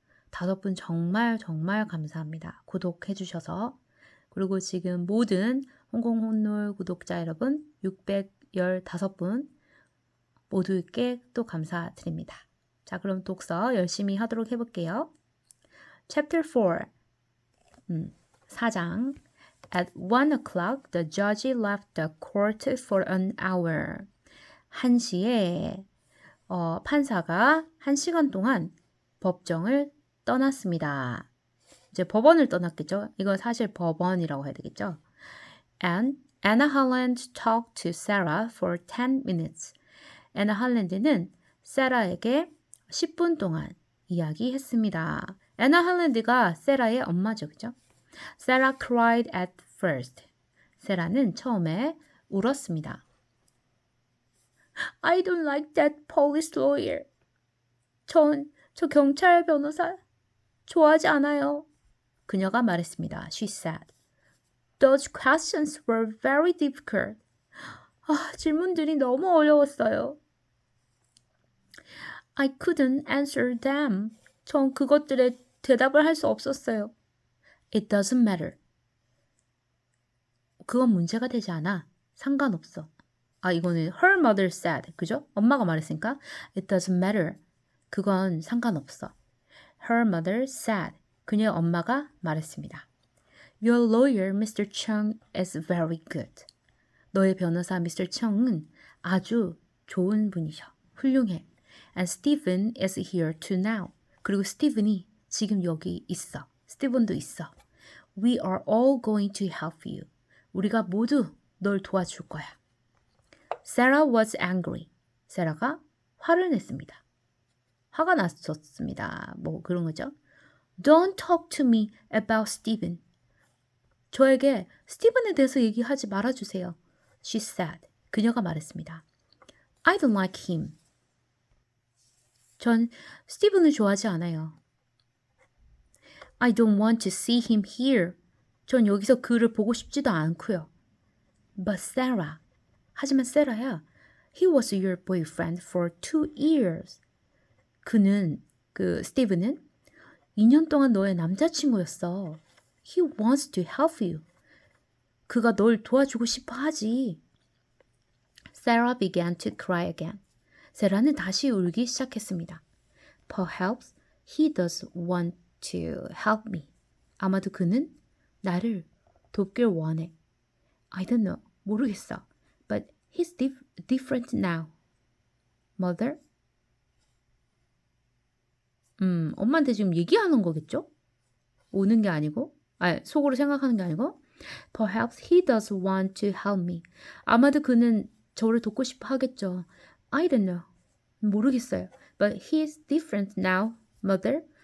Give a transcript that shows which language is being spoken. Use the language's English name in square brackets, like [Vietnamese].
[Korean] 5분 정말 정말 감사합니다. 구독해 주셔서. 그리고 지금 모든 홍콩 혼놀 구독자 여러분 615분 모두께 또 감사드립니다. 자, 그럼 독서 열심히 하도록 해볼게요. [English] Chapter 4 4장 At 1 o'clock, the judge left the court for an hour. [Korean] 1시에 판사가 1시간 동안 법정을 떠났습니다. 이제 법원을 떠났겠죠? 이건 사실 법원이라고 해야 되겠죠? [English] And Anna Holland talked to Sarah for 10 minutes. [Korean] 애나 할랜드는 세라에게 10분 동안 이야기했습니다. 애나 할랜드가 세라의 엄마죠, 그죠? [English] Sarah cried at first. [Korean] 세라는 처음에 울었습니다. [English] I don't like that police lawyer. [Korean] 저 경찰 변호사 좋아하지 않아요. 그녀가 말했습니다. [English] She said. Those questions were very difficult. [Korean] 질문들이 너무 어려웠어요. [English] I couldn't answer them. [Korean] 전 그것들에 대답을 할 수 없었어요. [English] It doesn't matter. [Korean] 그건 문제가 되지 않아. 상관없어. 이거는 [English] her mother said. [Korean] 그죠? 엄마가 말했으니까 [English] It doesn't matter. [Korean] 그건 상관없어. [English] Her mother said. [Korean] 그녀의 엄마가 말했습니다. [English] Your lawyer, Mr. Chung, is very good. [Korean] 너의 변호사 [English] Mr. [Korean] Chung은 아주 좋은 분이셔. 훌륭해. [English] And Stephen is here too now. [Korean] 그리고 스티븐이 지금 여기 있어. 스티븐도 있어. [English] We are all going to help you. [Korean] 우리가 모두 널 도와줄 거야. [English] Sarah was angry. [Korean] 세라가 화를 냈습니다. 화가 났었습니다. 뭐 그런 거죠. [English] Don't talk to me about Stephen. [Korean] 저에게 스티븐에 대해서 얘기하지 말아주세요. [English] She said. [Korean] 그녀가 말했습니다. [English] I don't like him. [Korean] 전 스티븐을 좋아하지 않아요. [English] I don't want to see him here. [Korean] 전 여기서 그를 보고 싶지도 않고요. [English] But Sarah. [Korean] 하지만 세라야. [English] He was your boyfriend for 2 years. [Korean] 스티븐은 2년 동안 너의 남자친구였어. [English] He wants to help you. [Korean] 그가 널 도와주고 싶어 하지. [English] Sarah began to cry again. [Korean] 세라는 다시 울기 시작했습니다. [English] Perhaps he does want to help me. [Korean] 아마도 그는 나를 돕길 원해. [English] I don't know. [Korean] 모르겠어. [English] But he's different now. Mother? [Korean] 엄마한테 지금 얘기하는 거겠죠? 오는 게 아니고, 속으로 생각하는 게 아니고, [English] Perhaps he does want to help me. [Korean] 아마도 그는 저를 돕고 싶어 하겠죠. [English] I don't know. [Korean] 모르겠어요. [English] But he's different now, mother.